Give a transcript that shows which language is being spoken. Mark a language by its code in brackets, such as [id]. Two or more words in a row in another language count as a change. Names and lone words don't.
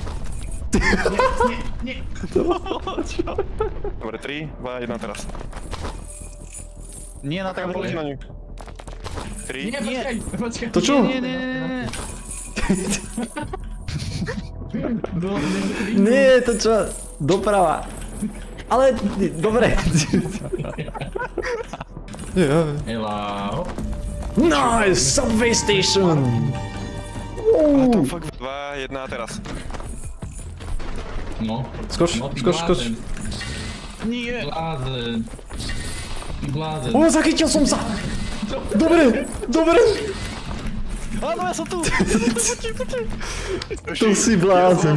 [sk] Dobre, 3, 2, 1 teraz. Nie na Poďte trampolín. na ňu. 3, Nie. Počkaj. To čo? Nie. Nie, to čo? Doprava. Ale, dobre. Ela, hop. [en] Nice, subway station. [sk] fuck, 2, 1 teraz. No. Skoč. No, ty blázen. Nie. Blázen. Ty blázen. O, zachytil som sa. Dobre. Áno, ja som tu. To si blázen.